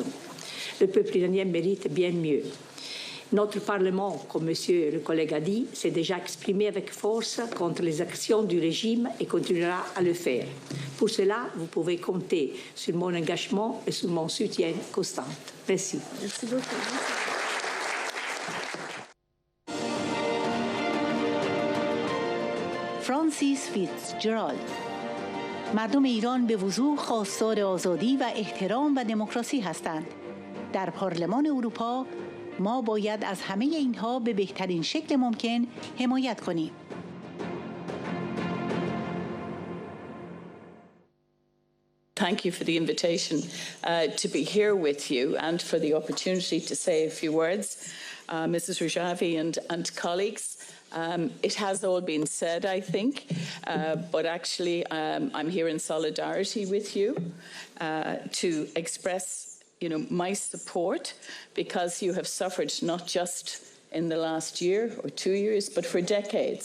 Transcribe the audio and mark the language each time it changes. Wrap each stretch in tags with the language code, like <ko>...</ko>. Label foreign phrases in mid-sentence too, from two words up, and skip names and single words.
<fr>Le peuple iranien mérite bien mieux. Notre Parlement, comme monsieur le collègue a dit, s'est déjà exprimé avec force contre les actions du régime et continuera à le faire. Pour cela, vous pouvez compter sur mon engagement et sur mon soutien constant. Merci. Merci beaucoup.</fr> <fa>فرانسیس فیتزجرالد. مردم ایران به وضوح خواستار آزادی و احترام و دموکراسی هستند. در پارلمان اروپا ما باید از همه اینها به بهترین شکل ممکن حمایت کنیم.</fa> <en>Thank you for the invitation to be here with you and for the opportunity to say a few words. Mrs. Rajvi and colleagues, it has all been said, I think, but actually I'm here in solidarity with you to express, my support, because you have suffered not just in the last year or 2 years, but for decades.</en>